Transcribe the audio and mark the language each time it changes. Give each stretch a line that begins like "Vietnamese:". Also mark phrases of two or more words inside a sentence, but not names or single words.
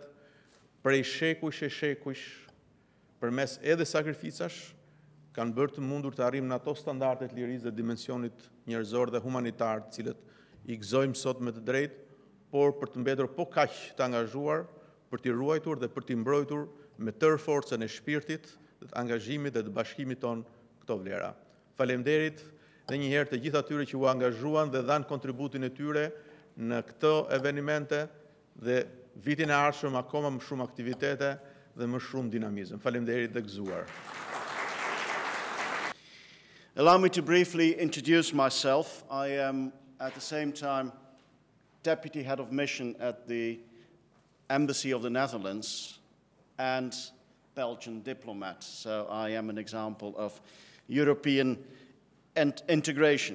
Albanian: prej shekujsh, përmes edhe sakrificash, kanë bërë të mundur të arrijmë në ato standardet lirisë dhe dimensionit njerëzor dhe humanitar, të cilët i gëzojmë sot me të drejtë, por për të mbetur po kaq të angazhuar për t'i ruajtur dhe për t'i mbrojtur me tërë forcën e shpirtit, të angazhimit dhe të bashkimit ton këto vlera. Faleminderit dhe një herë të gjithë atyre që u angazhuan dhe dhanë kontributin e tyre në këto evenimente dhe vitin e ardhshëm akoma më shumë aktivitete dhe më shumë dinamizëm. Faleminderit dhe gëzuar.
English: Allow me to briefly introduce myself. I am at the same time Deputy Head of Mission at the Embassy of the Netherlands and Belgian diplomat. So I am an example of European integration.